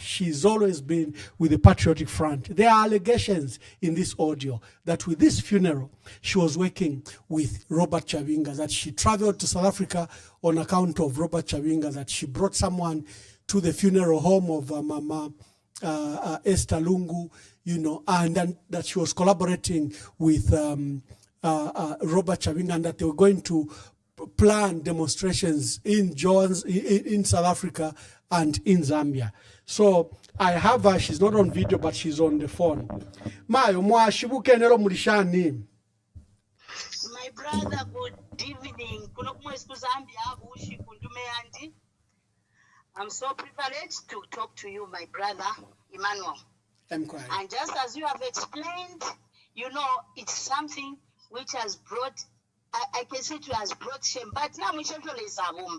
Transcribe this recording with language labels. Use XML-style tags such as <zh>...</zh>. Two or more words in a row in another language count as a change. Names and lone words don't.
<en>She's always been with the Patriotic Front. There are allegations in this audio that with this funeral, she was working with Robert Chabinga, that she traveled to South Africa on account of Robert Chabinga, that she brought someone to the funeral home of Mama Esther Lungu, and then that she was collaborating with Robert Chabinga, and that they were going to plan demonstrations in South Africa and in Zambia. So I have her, she's not on video, but she's on the phone.</en> <bem>Mayo, mwashibukenero mulishani.</bem> <en>My brother, good evening. I'm so privileged to talk to you, my brother, Emmanuel. And just as you have explained, it's something which has brought, I can say it has brought shame, but now we should is a Mwamba.</en>